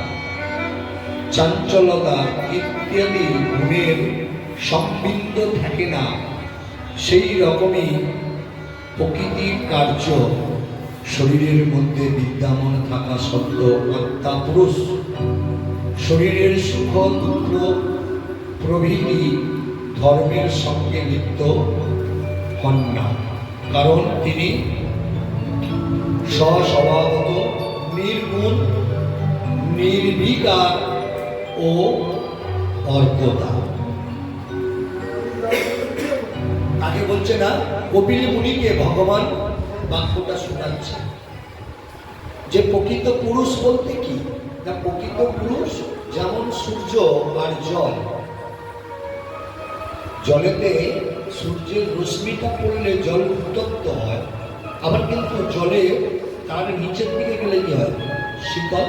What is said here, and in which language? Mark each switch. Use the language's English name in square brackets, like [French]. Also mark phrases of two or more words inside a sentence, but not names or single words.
[Bangla] চাঞ্চলতা ইত্যাদি গুণের সম্বন্ধ থাকে না, সেই রকমই প্রকৃতির কার্য শরীরের মধ্য বিদ্যমান থাকা সত্ত্বেও আত্মা পুরুষ শরীরের সুখ দুখ প্রভৃতি ধর্মের সঙ্গে লিপ্ত হন না, কারণ তিনি স্বস্বভাবত নির্গুণ নির্বিকার ও অর্কতা। আগে বলছে না কপিল মুনিকে ভগবান বাক্যটা শোনাচ্ছে যে প্রকৃত পুরুষ বলতে কি না, প্রকৃত পুরুষ যেমন সূর্য আর জল। জলেতে সূর্যের রশ্মিটা পড়লে জল উত্তপ্ত হয়, আবার কিন্তু জলে তার নিচের দিকে গেলে কি হয়, শীতল।